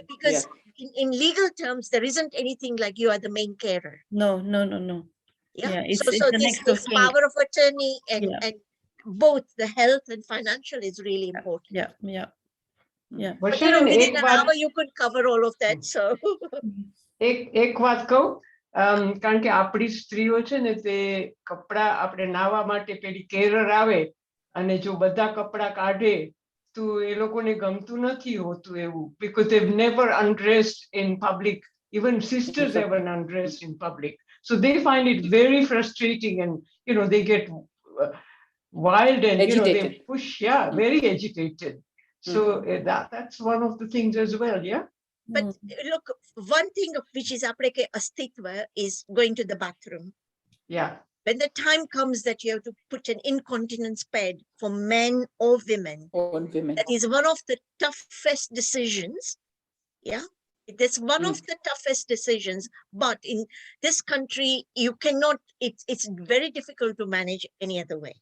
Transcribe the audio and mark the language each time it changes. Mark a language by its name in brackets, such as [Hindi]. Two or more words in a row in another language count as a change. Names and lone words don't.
[English] Because in legal terms, there isn't anything like you are the main carer. No. So this power of attorney and both the health and financial is really important. But within an hour you could cover all of that. So [Gujarati] એક વાત કહું, કારણ કે આપણી સ્ત્રીઓ છે ને તે કપડા આપણે નાવા માટે પેલી કેરર આવે અને જો બધા કપડા કાઢે તો એ લોકોને ગમતું નથી હોતું એવું, [English] because they've never undressed in public. Even sisters haven't undressed in public. So they find it very frustrating, and they get wild and agitated. They push, very agitated. So that's one of the things as well, But look, one thing of which is [Hindi] अपने अस्तित्व [English] is going to the bathroom. When the time comes that you have to put an incontinence pad for men or women, that is one of the toughest decisions. That's one of the toughest decisions. But in this country, you cannot, it's very difficult to manage any other way.